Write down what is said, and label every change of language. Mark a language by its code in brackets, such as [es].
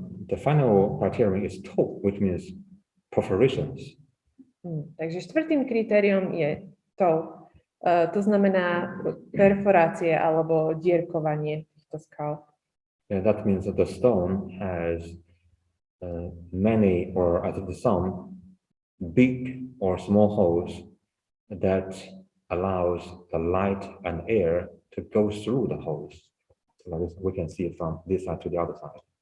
[en] The final criterion is toe, which means perforations. [sk] Takže štvrtým kritériom je toe. To znamená perforácie alebo dierkovanie týchto skal. [en] Yeah, that means that the stone has many or at the some big or small holes that allows the light and air to go through the holes. So like this, we can see it from this side to the other side.